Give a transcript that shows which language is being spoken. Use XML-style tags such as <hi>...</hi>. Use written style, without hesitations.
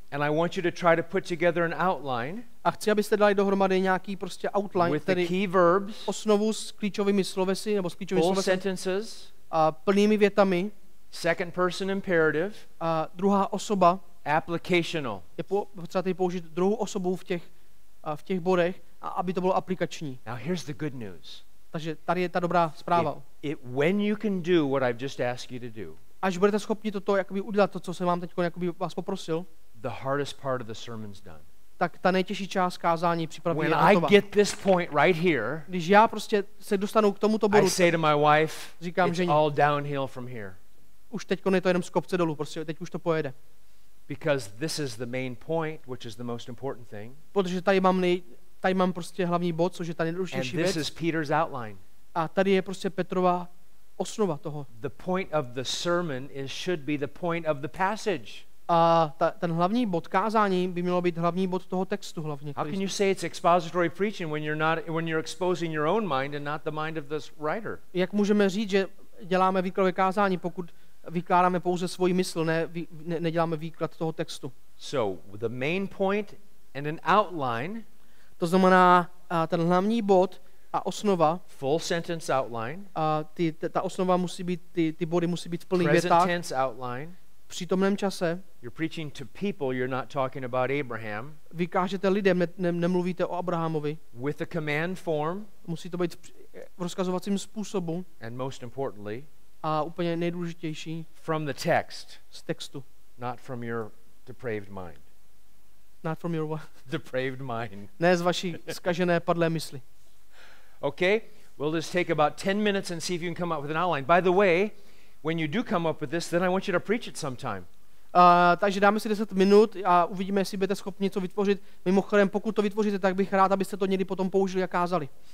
<en>and I want you to try to put together an outline</en> <cs>a chci, abyste dali dohromady nějaký prostě outline,</cs> <en>with the</en> <cs>tedy</cs> <en>key verbs,</en> <cs>osnovu s klíčovými slovesy nebo s klíčovými</cs> <en>full</en> <cs>slovesy</cs> <en>sentences,</en> <cs>a plnými větami.</cs> <en>second person imperative,</en> <cs>A druhá osoba</cs> <en>applicational.</en> <cs>je potřeba tady použít druhou osobu v těch bodech, a aby to bylo aplikační.</cs> <en>Now here's the good news.</en> <cs>Takže tady je ta dobrá zpráva.</cs> <en>When you can do what I've just asked you to do,</en> <cs>Až budete schopni toto jakoby udělat, to, co jsem vám teď jakoby vás poprosil,</cs> <en>the hardest part of the sermon's done.</en> <cs>tak ta nejtěžší část kázání připraví je</cs> <en>When I</en> <cs>hotová.</cs> <en>get this point right here,</en> <cs>Když já prostě se dostanu k tomuto</cs> <en>I</en> <cs>bodu,</cs> <en>say to my wife,</en> <cs>říkám</cs> <en>it's</en> <cs>ženě,</cs> <en>all downhill from here.</en> <cs>už teď je to jenom z kopce dolů, prostě teď už to pojede.</cs> <en>Because this is the main point, which is the most important thing.</en> <cs>Protože tady mám prostě hlavní bod, což je ta</cs> <en>And</en> <cs>nejdůležitější</cs> <en>this is Peter's outline.</en> <cs>A tady je prostě Petrova osnova toho.</cs> <en>The point of the sermon should be the point of the passage.</en> <cs>A ten hlavní bod kázání by mělo být hlavní bod toho textu hlavně.</cs> <en>How can you say it's expository preaching when you're exposing your own mind and not the mind of the writer?</en> <cs>Jak můžeme říct, že děláme výkladové kázání, pokud vykládáme pouze svoji mysl, neděláme výklad toho textu?</cs> <en>So, the main point and an outline.</en> <cs>To znamená ten hlavní bod a osnova.</cs> <en>Full sentence outline.</en> <cs>Ta osnova musí být, ty body musí být v plných</cs> <en>Present</en> <cs>větách.</cs> <en>tense outline.</en> <cs>V přítomném čase.</cs> <en>You're preaching to people, you're not talking about Abraham.</en> <cs>Vy kážete lidem, nemluvíte o Abrahamovi.</cs> <en>With a command form.</en> <cs>Musí to být v rozkazovacím způsobu.</cs> <en>And most importantly,</en> <cs>a úplně nejdůležitější,</cs> <en>from the text.</en> <cs>Z textu.</cs> <en>Not from your depraved mind. Not from your what? Depraved mind.</en> <cs>Ne z vaší zkažené padlé mysli.</cs> <en>Okay, we'll just take about 10 minutes and see if you can come up with an outline. By the way, when you do come up with this, then I want you to preach it sometime.</en> <cs>Takže dáme si 10 minut a uvidíme, jestli budete schopni něco vytvořit. Mimochodem, pokud to vytvoříte, tak bych rád, abyste to někdy potom použili a kázali.</cs>